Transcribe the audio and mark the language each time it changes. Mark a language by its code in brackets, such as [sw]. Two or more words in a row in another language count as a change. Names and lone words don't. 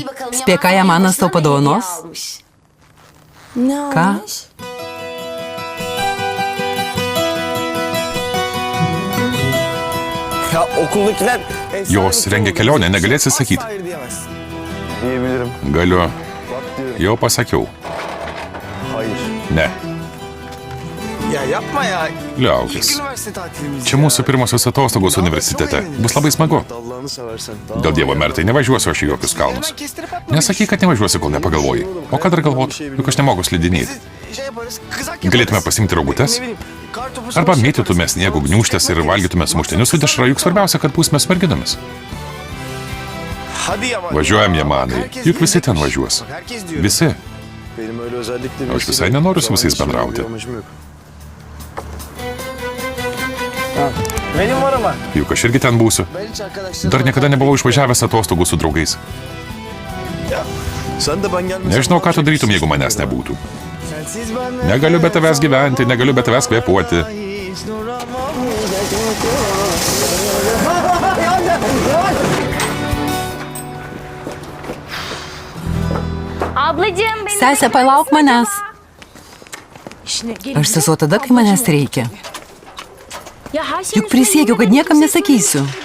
[lt] Spėk, ką Jamanas tau padovanos? Ką? Jos rengia kelionę, negalėsi sakyti. [tr] Diyebilirim. [lt] Galiu. [tr] Bak diyorum. [lt] Jau pasakiau. [tr] Hayır. [lt] Ne. [tr] Ya yapma ya. [lt] Liaukis. [tr] Üniversite tatilimiz [lt] Čia mūsų pirmosios atostogos universitete. Bus labai smagu. [tr] Allah'ını seversen. [lt] Dėl Dievo mertai nevažiuosiu aš į jokius kalnus. Nesakyk, kad nevažiuosi, kol nepagalvoji. O ką dar galvot? Juk aš nemoku slidinėti. Galėtume pasimti rogutes? Arba mėtytume sniego gniūžtės ir valgytume sumuštinius su dešra, juk svarbiausia, kad būsime su merginomis. Važiuojam, Jamanai. Juk visi ten važiuos. Visi. Aš visai nenoriu su visais bendrauti. [tr] Benim var ama. [lt] Juk aš irgi ten būsiu. Dar niekada nebuvau išvažiavęs atostogų su draugais. [tr] Sen de ben gelmesem. [lt] Nežinau, ką tu darytum, jeigu manęs nebūtų. [tr] Sensiz ben [lt] Negaliu be tavęs gyventi, negaliu be tavęs kvėpuoti. Sesė, palauk manęs. Aš sesuo tada, kai manęs reikia. Juk prisiekiu, kad niekam nesakysiu.